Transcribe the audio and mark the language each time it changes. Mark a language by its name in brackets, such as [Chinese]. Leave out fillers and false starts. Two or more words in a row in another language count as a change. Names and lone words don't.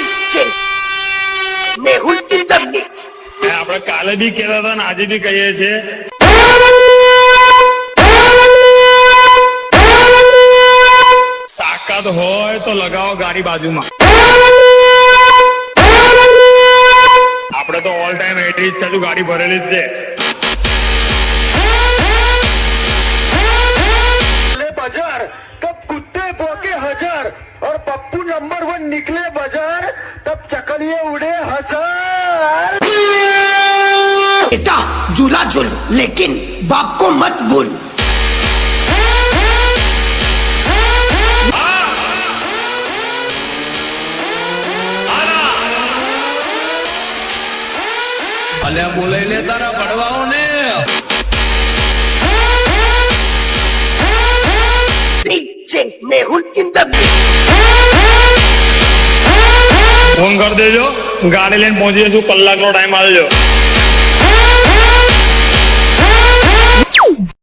[English] DJ Mehul in the mix. [Gujarati] આપણે કાલે બી કહેતા હતા ને આજે બી કહીએ છીએ, તાકાત હોય તો લગાવો ગાડી બાજુમાં. આપણે તો [English] all time [Gujarati] 80 જ છે, ગાડી ભરેલી જ છે. [Hindi] बाजार तब कुत्ते भौंके हजार और पप्पू नंबर 1 निकले बाजार तब चकलिए उड़े हजार। बेटा झूला झूल लेकिन बाप को मत भूल। [Gujarati] અલ્યા બોલાઈ લે તારા પડવાઓ ને. [English] DJ Mehul in the mix. [Gujarati] ફોન કરી દેજો, ગાડી લઈને પહોંચી જશું, કલાકનો ટાઈમ આપજો.